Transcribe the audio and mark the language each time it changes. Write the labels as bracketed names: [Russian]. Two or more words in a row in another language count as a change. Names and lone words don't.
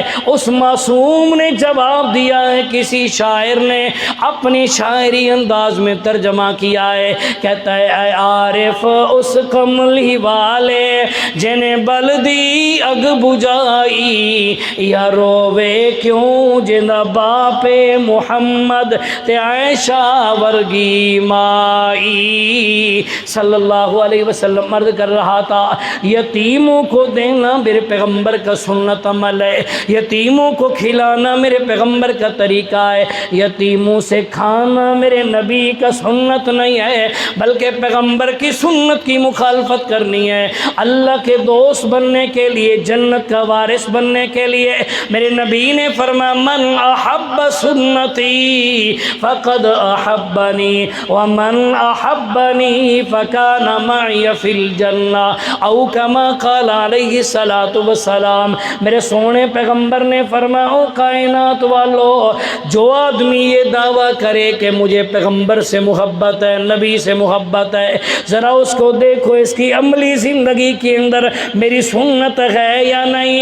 [Urdu] اس معصوم نے جواب دیا ہے، کسی شاعر نے اپنی شاعری انداز میں ترجمہ کیا ہے، کہتا ہے [Punjabi] اے عارف اس کملی والے جنہیں بلدی اگ بجائی، یا روے کیوں جنہ باپ محمد تے عائشہ ورگی مائی۔ [Arabic] صلی اللہ علیہ وسلم [Urdu] عرض کر رہا تھا یتیموں کو دینا میرے پیغمبر کا سنت عمل ہے، یتیموں کو کھلانا میرے پیغمبر کا طریقہ ہے، یتیموں سے کھانا میرے نبی کا سنت نہیں ہے، بلکہ پیغمبر کی سنت کی مخالفت کرنی ہے۔ اللہ کے دوست بننے کے لیے، جنت کا وارث بننے کے لیے میرے نبی نے فرمایا [Arabic] من احب سنتی فقد احبنی ومن احبنی فکان معی فی الجنہ او کما قال علیہ الصلاۃ والسلام۔ [Urdu] میرے سونے پیغمبر نے فرمایا او کائنات والو، جو آدمی یہ دعویٰ کرے کہ مجھے پیغمبر سے محبت ہے، نبی سے محبت ہے، ذرا اس کو دیکھو اس کی عملی زندگی کے اندر میری سنت ہے یا نہیں۔